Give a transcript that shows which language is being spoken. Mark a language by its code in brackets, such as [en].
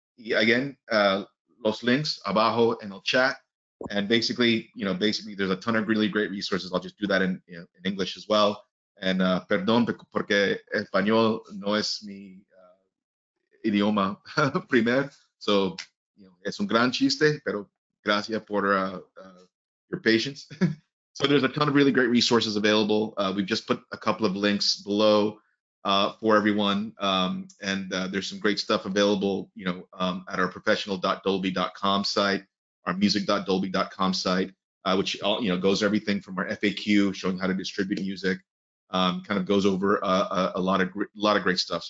[es] Y again, los links abajo en el chat. [en] And basically, there's a ton of really great resources. I'll just do that in English as well. [es] And perdón porque español no es mi idioma primer. So, es un gran chiste, pero gracias por [en] your patience. So there's a ton of really great resources available. We've just put a couple of links below for everyone. And there's some great stuff available, at our professional.dolby.com site, our music.dolby.com site, which goes everything from our FAQ showing how to distribute music, kind of goes over a lot of great stuff.